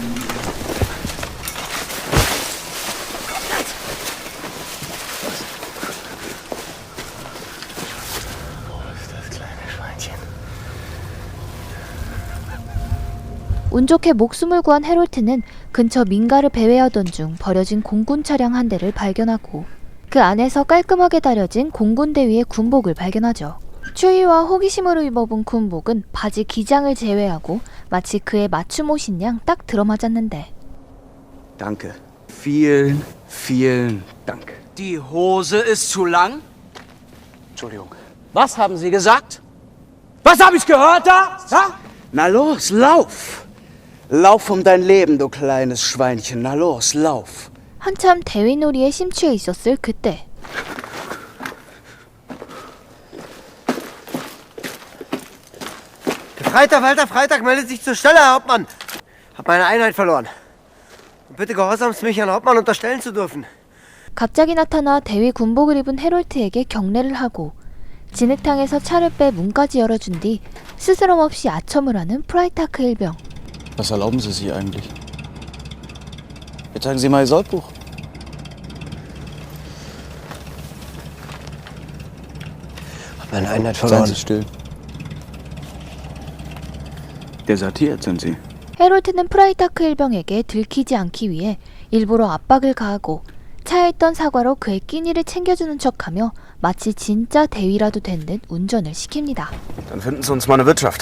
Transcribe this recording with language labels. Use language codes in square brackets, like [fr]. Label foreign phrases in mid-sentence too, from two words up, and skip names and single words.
[ko] 운 좋게 목숨을 구한 헤롤트는 근처 민가를 배회하던 중 버려진 공군 차량 한 대를 발견하고, 그 안에서 깔끔하게 다려진 공군 대위의 군복을 발견하죠. 추위와 호기심으로 입어본 군복은 바지 기장을 제외하고 마치 그의 맞춤 옷인 양 딱 들어맞았는데, [de] Danke. Vielen, vielen Dank. Die Hose ist zu lang? Entschuldigung. Was haben Sie gesagt? Was habe ich gehört da? Ja? Na los, lauf! Lauf um dein Leben, du kleines Schweinchen. Na los, lauf! [ko] 한참 대위놀이에 심취해 있었을 그때, [de] Freitag, Walter Freitag meldet sich zur Stelle, Herr Hauptmann. Hab meine Einheit verloren. Und bitte gehorsamst mich Herrn Hauptmann unterstellen zu dürfen. [ko] 갑자기 나타나 대위 군복을 입은 헤롤트에게 경례를 하고 진흙탕에서 차를 빼 문까지 열어준 뒤 스스럼 없이 아첨을 하는 프라이타크 일병. [de] Was erlauben Sie sich eigentlich? Jetzt zeigen Sie mal Ihr Soldbuch. Hab meine Einheit Seien verloren. Sie still. Desertiert sind Sie. [ko] 헤롤트는 프라이타크 일병에게 들키지 않기 위해 일부러 압박을 가하고 차에 있던 사과로 그의 끼니를 챙겨주는 척하며 마치 진짜 대위라도 된 듯 운전을 시킵니다. [de] Dann finden Sie uns mal eine Wirtschaft.